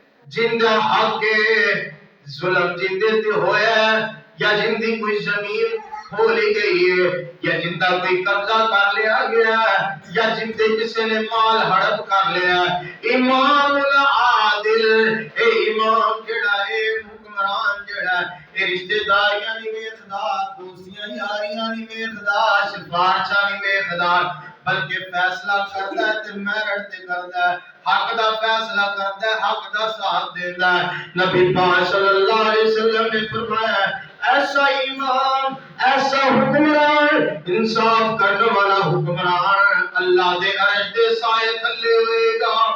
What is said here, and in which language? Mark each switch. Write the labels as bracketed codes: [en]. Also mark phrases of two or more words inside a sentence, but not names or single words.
[pa] جندہ حق ظلم جندے تے ہویا ہے یا جندی کوئی زمین کھولی گئی ہے یا جندہ کوئی قبضہ کر لیا گیا ہے یا جندے کسی نے مال ہڑپ کر لیا ہے، امام العادل اے امام جڑا اے حکمران جڑا اے رشتہ داریاں نہیں ویکھدا، دوستیاں یاریاں نہیں ویکھدا، سفارشاں نہیں ویکھدا، بلکہ فیصلہ کردا ہے تے میرٹ تے کردا ہے، حق دا فیصلہ کردا ہے، حق دا ساتھ دیندا ہے۔ نبی پاک [ar] صلی اللہ علیہ وسلم [pa] نے فرمایا ایسا امام، ایسا حکمران، انصاف کرنے والا حکمران اللہ دے عرش دے سائے تھلے ہوئے گا۔